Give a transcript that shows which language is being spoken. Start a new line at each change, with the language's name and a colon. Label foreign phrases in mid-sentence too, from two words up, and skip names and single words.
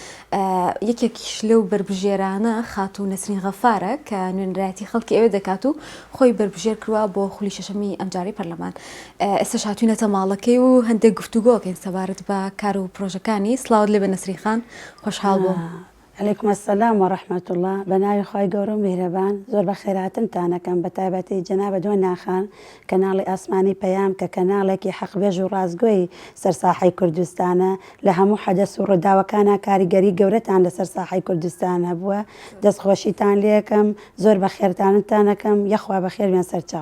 Central Kurdish: یەکێکیش لەو بربژێرانە خاتوو نەسرین غەفارە کە نوێنەرایەتی خەڵکی ئێوە دەکات و خۆی بربژێر کردووە بۆ خولی شەشەمی ئەمجاری پەرلەمان. ئێستاش هاتوونەتە ماڵەکەی و هەندێک گفتوگۆکەین سەبارەت بە کار و پرۆژەکانی. سڵاوت لێ بە نەسرین خان، خۆشحاڵ بووم.
Arabic: عليكم السلام ورحمة الله.
Central Kurdish: بناوی خۆی گەورە و میهرەبان زۆر بە خێراتنتانەکەم بە تایبەتی جەنابە دۆنا خان کەناڵی ئاسمانی پەیام کە کەناڵێکی حەقبێژ و ڕازگۆی سەرساحەی کوردستانە لە هەموو حەدەس و ڕووداوەکانە کاریگەری گەورەتان لە سەرساحەی کوردستان هەبووە. دەستخۆشیتان لێکم زۆر بە خێرتانتانەکەم یەخوا بە خێرمیان سەرچاو.